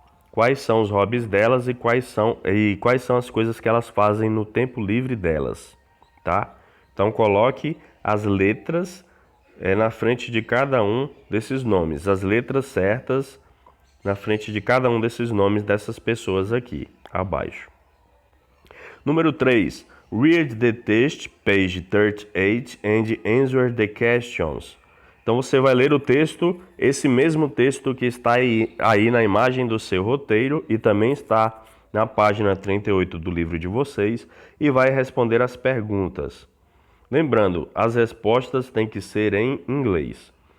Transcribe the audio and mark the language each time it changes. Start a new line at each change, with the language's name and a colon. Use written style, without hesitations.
Portuguese: Quais são os hobbies delas e quais são as coisas que elas fazem no tempo livre delas, tá? Então coloque as letras na frente de cada um desses nomes, as letras certas na frente de cada um desses nomes dessas pessoas aqui, abaixo. Número 3.
English: Read the text, page 38, and answer the questions.
Portuguese: Então você vai ler o texto, esse mesmo texto que está aí na imagem do seu roteiro e também está na página 38 do livro de vocês, e vai responder as perguntas. Lembrando, as respostas têm que ser em inglês.